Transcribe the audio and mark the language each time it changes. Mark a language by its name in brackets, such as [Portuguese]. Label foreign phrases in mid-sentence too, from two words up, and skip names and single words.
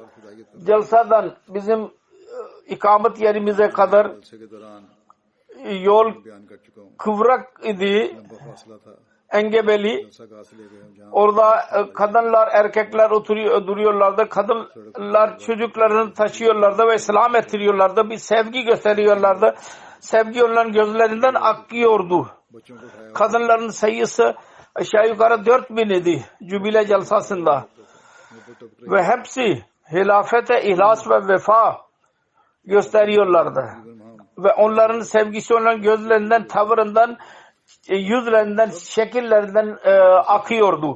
[Turkish] Celsa'dan bizim ikamet yerimize kadar yol kıvrak idi. Engebeli. Orada kadınlar, erkekler duruyorlardı. Kadınlar çocuklarını taşıyorlardı ve selam ettiriyorlardı. Bir sevgi gösteriyorlardı. sevgi onların gözlerinden akıyordu. [Urdu] बच्चों को उठाया [Turkish] Kadınların sayısı aşağı yukarı 4000 idi Cübile Celsası'nda. Ve hepsi hilafete ihlas ve vefa gösteriyorlardı. Ve onların sevgisi onların gözlerinden, tavırından, yüzlerinden, şekillerinden akıyordu.